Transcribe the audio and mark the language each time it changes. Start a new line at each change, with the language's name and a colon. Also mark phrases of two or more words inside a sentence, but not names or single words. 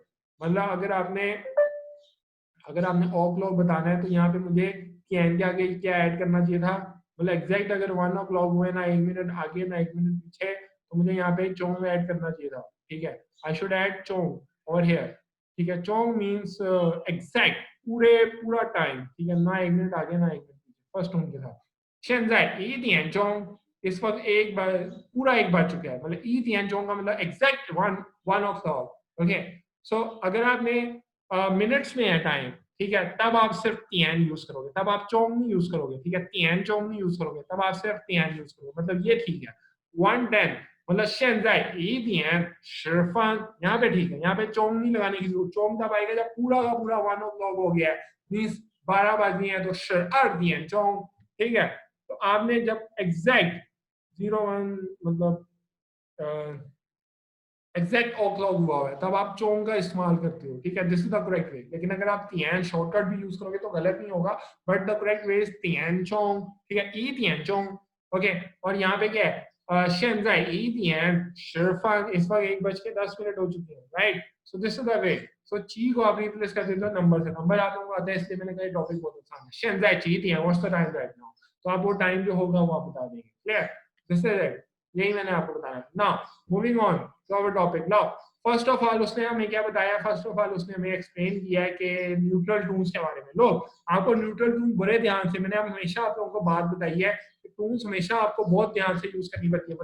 Hindi: मतलब अगर आपने ओ क्लॉक बताना है तो यहाँ पे मुझे के आगे क्या ऐड करना चाहिए था, मतलब एग्जैक्ट अगर 1 o'clock हुए ना 1 मिनट आगे ना 1 मिनट पीछे, तो मुझे यहाँ पे चोंग ऐड करना चाहिए था, ठीक है।
English: I should add chong over here,
Hindi: ठीक है।
English: chong means exact,
Hindi: पूरा टाइम, ठीक है, ना 1 मिनट आगे ना 1 मिनट पीछे,
English: first tone
Hindi: के साथ।
Chinese: 现在1点钟
Hindi: इस वक्त पूरा एक बज चुका है, मतलब
Chinese: 1点钟
Hindi: का मतलब
English: exact one o'clock. okay, so
Hindi: अगर आपने मिनट्स में है टाइम, ठीक है, तब आप सिर्फ तियान यूज करोगे, तब आप चोंग नहीं यूज करोगे, ठीक है,
Chinese: 点钟
Hindi: नहीं यूज करोगे, तब आप सिर्फ तियान यूज करोगे, मतलब ये ठीक है।
Chinese: 1:10 मतलब 现在1点10分,
Hindi: यहाँ पे ठीक है, यहाँ पे चोंग नहीं लगाने की जरूरत। चोंग तब आएगा जब पूरा का पूरा 1 o'clock हो गया है, मीन्स 12 बज गए हैं, तो 12点钟, ठीक है। तो आपने जब एग्जैक्ट 01 मतलब एग्जैक्ट ओ क्लॉक हुआ है तब आप चोंग का इस्तेमाल करते हो, ठीक है,
English: this is the correct way.
Hindi: लेकिन अगर आप तियान शॉर्टकट भी यूज करोगे तो गलत नहीं होगा,
English: but the correct way is
Chinese: 点钟,
Hindi: ठीक है,
Chinese: 一点钟.
Hindi: ओके, और यहाँ पे क्या है,
Chinese: 现在1点10分,
Hindi: इस वक्त 1:10 हो चुके हैं, राइट।
English: So this is the way.
Hindi: सो ची को आप रिप्लेस कर देते हो नंबर से, नंबर आप लोगों को आता है, इसलिए मैंने कहा टॉपिक बहुत आसान है।
Chinese: 现在几点
English: what's the time right now,
Hindi: तो आप वो टाइम जो होगा वो आप बता देंगे, क्लियर,
English: this is it,
Hindi: यही मैंने आपको बताया।
English: Now moving on to our topic. Now first of all
Hindi: उसने हमें क्या बताया,
English: first of all
Hindi: उसने हमें एक्सप्लेन किया है कि
English: neutral tones
Hindi: के बारे में। लोग आपको
English: neutral tone
Hindi: बड़े ध्यान से, मैंने हमेशा आप लोगों को बात बताई है कि टून्स हमेशा आपको बहुत ध्यान से यूज करनी पड़ती है।